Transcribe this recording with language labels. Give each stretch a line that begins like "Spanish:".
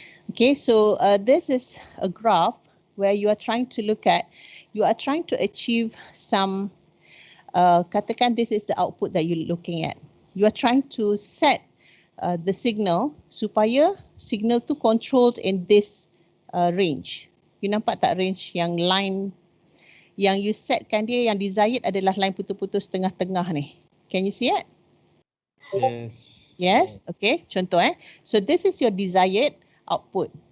English: Okay, so this is a graph where you are trying to achieve some katakan this is the output that you're looking at. You are trying to set the signal supaya signal tu controlled in this range.
Malay: You nampak tak range yang line yang you setkan dia yang desired adalah line putus-putus tengah-tengah ni.
English: Can you see it? Yes. Okay, contoh So this is your desired output.